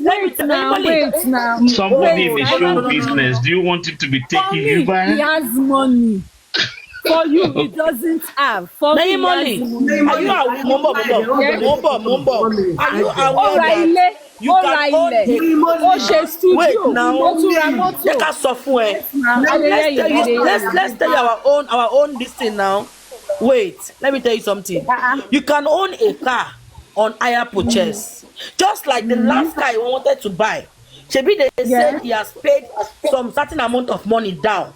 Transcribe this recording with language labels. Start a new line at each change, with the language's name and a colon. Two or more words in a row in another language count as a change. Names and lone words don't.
English: Wait now. Somebody in the Wait, show no. business, do you want it to be For taking me, you back? he has money. For you, he doesn't have. For me, Name money. he has Are you aware? Mumbo. Are you
Yoruba: Ó
English: aware
Yoruba: ra
English: that
Yoruba: ilé,
English: you
Yoruba: ó ra
English: can own
Yoruba: ilẹ̀,
English: a
Yoruba: ó ṣe studio,
English: Wait now.
Yoruba: ó tún ra mọ́tò. Jẹ́ ká sọ fún ẹ.
English: Now, Let's tell you our own this thing now. Wait, let me tell you something. You can own a car on hire purchase, just like the last car you wanted to buy. Shebi they said he has paid some certain amount of money down.